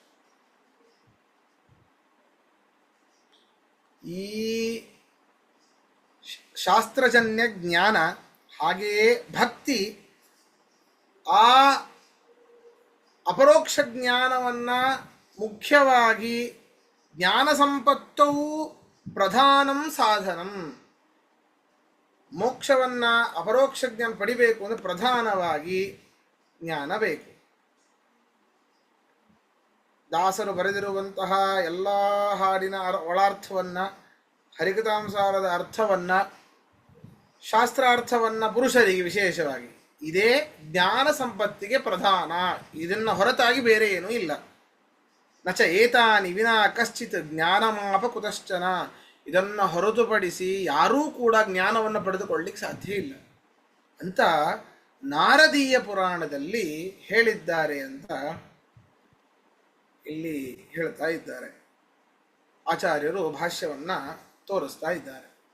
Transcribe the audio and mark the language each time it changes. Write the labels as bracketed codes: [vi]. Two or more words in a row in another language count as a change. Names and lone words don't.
[kn] ಈ ಶಾಸ್ತ್ರಜನ್ಯ ಜ್ಞಾನ ಹಾಗೆಯೇ ಭಕ್ತಿ ಆ ಅಪರೋಕ್ಷ ಜ್ಞಾನವನ್ನು ಮುಖ್ಯವಾಗಿ ಜ್ಞಾನ ಸಂಪತ್ತವು [sa] ಪ್ರಧಾನಂ ಸಾಧನಂ, [kn] ಮೋಕ್ಷವನ್ನು ಅಪರೋಕ್ಷ ಜ್ಞಾನ ಪಡಿಬೇಕು ಅಂದರೆ ಪ್ರಧಾನವಾಗಿ ಜ್ಞಾನ ಬೇಕು. ದಾಸರು ಬರೆದಿರುವಂತಹ ಎಲ್ಲ ಹಾಡಿನ ಒಳಾರ್ಥವನ್ನು, ಹರಿಕಥಾಂಸಾರದ ಅರ್ಥವನ್ನು, ಶಾಸ್ತ್ರಾರ್ಥವನ್ನು ಪುರುಷರಿಗೆ ವಿಶೇಷವಾಗಿ ಇದೇ ಜ್ಞಾನ ಸಂಪತ್ತಿಗೆ ಪ್ರಧಾನ. ಇದನ್ನು ಹೊರತಾಗಿ ಬೇರೆ ಏನೂ ಇಲ್ಲ. [sa] ನಚ ಏತಾನಿ ವಿನಾ ಕಶ್ಚಿತ್ ಜ್ಞಾನಮಾಪ ಕುತಶ್ಚನ, [kn] ಇದನ್ನು ಹೊರತುಪಡಿಸಿ ಯಾರೂ ಕೂಡ ಜ್ಞಾನವನ್ನು ಪಡೆದುಕೊಳ್ಳಿಕ್ಕೆ ಸಾಧ್ಯ ಇಲ್ಲ ಅಂತ ನಾರದೀಯ ಪುರಾಣದಲ್ಲಿ ಹೇಳಿದ್ದಾರೆ ಅಂತ ಇಲ್ಲಿ ಹೇಳ್ತಾ ಇದ್ದಾರೆ. ಆಚಾರ್ಯರು ಭಾಷ್ಯವನ್ನು ತೋರಿಸ್ತಾ ಇದ್ದಾರೆ.